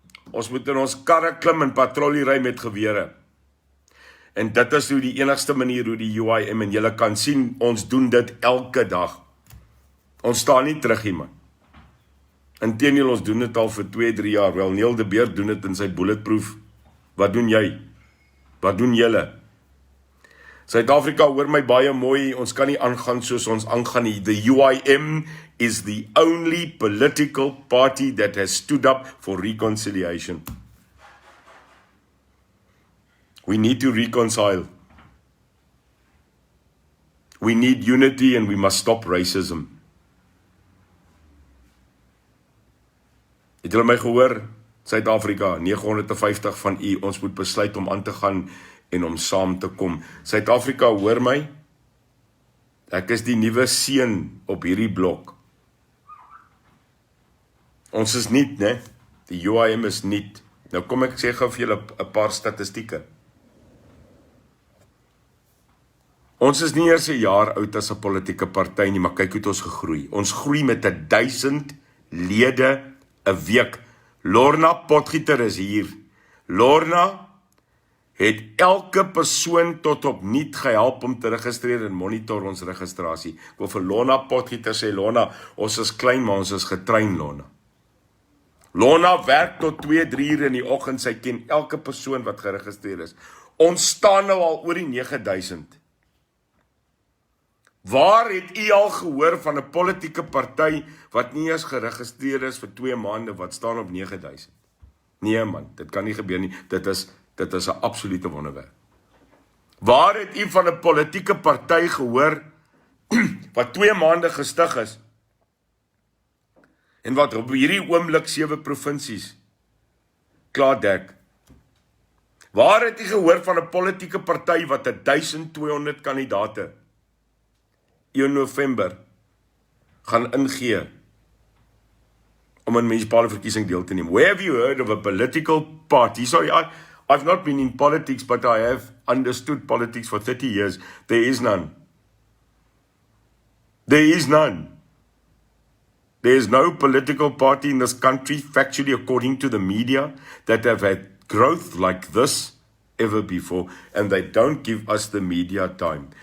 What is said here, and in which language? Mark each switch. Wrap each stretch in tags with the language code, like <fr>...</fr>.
<af>Ons moet in ons karre klim en patrollie ry met gewere. En dit is hoe die enigste manier hoe die UIM, en julle kan sien, ons doen dit elke dag. Ons staan nie terug nie, man. Inteendeel, ons doen dit al vir 2-3 jaar. Wel, Neil de Beer doen dit in sy bulletproof. Wat doen jy? Wat doen julle? Suid-Afrika, hoor my baie mooi, ons kan nie aangaan soos ons aangaan nie.</af> <en>The UIM is the only political party that has stood up for reconciliation. We need to reconcile. We need unity and we must stop racism.</en> <af>Het julle my gehoor? Suid-Afrika, 950 van u, ons moet besluit om aan te gaan en om saam te kom. Suid-Afrika, hoor my? Ek is die nuwe seun op hierdie blok. Ons is niet, né? Die UIM is niet. Nou kom ek sê gou vir julle 'n paar statistieke. Ons is nie eers 'n jaar oud as 'n politieke party nie, maar kyk hoe het ons gegroei. Ons groei met 1000 lede 'n week. Lorna Potgieter is hier. Lorna het elke persoon tot op nuut gehelp om te registreer en monitor ons registrasie. Ek wil vir Lorna Potgieter sê, Lorna, ons is klein, maar ons is getrein, Lorna. Lorna werk tot 2-3 uur in die oggend, sy ken elke persoon wat geregistreer is. Ons staan nou al oor die 9000. Waar het u al gehoor van 'n politieke party wat nie eens geregistreer is vir 2 maande wat staan op 9000? Nee man, dit kan nie gebeur nie. Dit is 'n absolute wonderwerk. Waar het u van 'n politieke party gehoor wat 2 maande gestig is en wat op hierdie oomblik 7 provinsies klaar dek? Waar het u gehoor van 'n politieke party wat 1200 kandidate 1 November gaan ingee om 'n munisipale verkiesing deel te neem?</af> <en>Where have you heard of a political party? Sorry, I've not been in politics, but I have understood politics for 30 years. There is none. There is none. There is no political party in this country, factually according to the media, that have had growth like this ever before, and they don't give us the media time.</en>